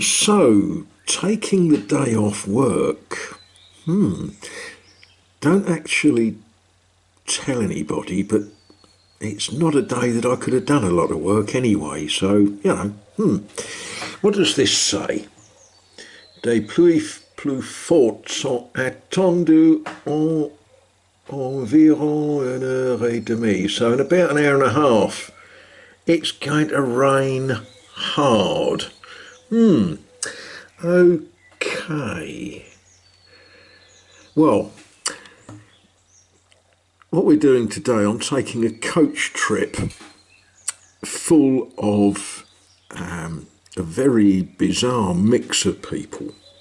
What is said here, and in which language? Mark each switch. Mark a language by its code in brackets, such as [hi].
[en] So, taking the day off work, don't actually tell anybody, but it's not a day that I could have done a lot of work anyway, so, What does this say? [fr] Des pluies plus fortes sont attendues en environ une heure et demie. [en] So in about an hour and a half, it's going to rain hard. Okay. Well, what we're doing today, I'm taking a coach trip full of a very bizarre mix of people.